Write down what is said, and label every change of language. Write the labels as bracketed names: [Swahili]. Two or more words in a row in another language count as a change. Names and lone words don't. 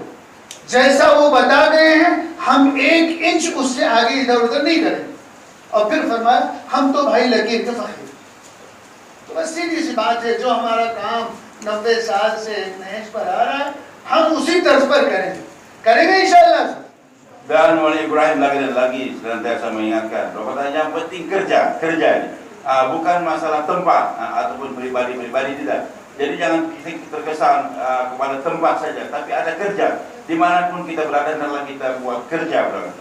[Hindi] जैसा वो बता गए हैं हम 1 इंच उससे आगे इधर उधर नहीं करेंगे। और फिर फरमाया हम तो भाई लकीर के फकीर। तो बस सीधी सी बात है, जो हमारा काम 90 साल से नहज पर आ रहा है हम उसी तर्ज पर करेंगे इंशाअल्लाह। [Indonesian] Dan oleh Ibrahim lagi senantiasa mengingatkan bahwa yang penting kerja bukan masalah tempat ataupun pribadi tidak. Jadi jangan kita terkesan kepada tempat saja, tapi ada kerja dimanapun kita berada, adalah kita buat kerja berarti.